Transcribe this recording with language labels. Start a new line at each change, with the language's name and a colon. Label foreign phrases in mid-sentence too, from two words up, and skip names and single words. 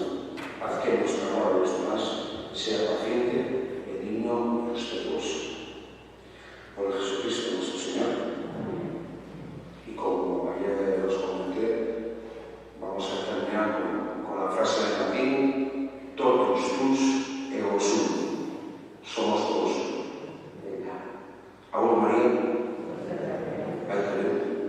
Spanish: Haz que nuestro amor a los demás sea paciente, benigno y respetuoso. Por Jesucristo nuestro Señor. Y como ayer os comenté, vamos a terminar con la frase en latín:
Latin: totus tus ego sum.
Spanish: Somos todos uno. Aún María, hay que ver.